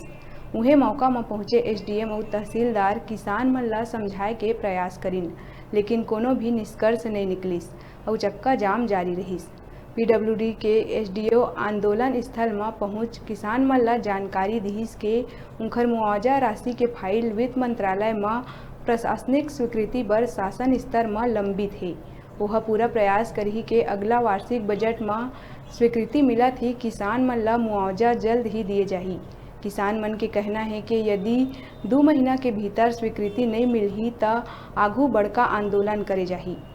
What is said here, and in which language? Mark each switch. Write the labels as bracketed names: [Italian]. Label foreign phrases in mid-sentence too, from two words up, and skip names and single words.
[Chhattisgarhi] उहे मौका में पहुंचे एसडीएम और तहसीलदार किसान मन ला समझाए के प्रयास करिन, लेकिन कोनो भी निष्कर्ष नहीं निकलिस और चक्का जाम जारी रहिस। पीडब्ल्यूडी के एसडीओ आंदोलन स्थल में पहुंच किसान मन ला जानकारी दिहिस के उनकर मुआवजा राशि के फाइल वित्त मंत्रालय में प्रशासनिक स्वीकृति बर शासन स्तर में लंबित है। वह पूरा प्रयास करही के अगला वार्षिक बजट में स्वीकृति मिला थी किसान मन ला मुआवजा जल्द ही दिए जाही। किसान मन के कहना है कि यदि 2 महीना के भीतर स्वीकृति नहीं मिलही तो आगू बड़का आंदोलन करे जाही।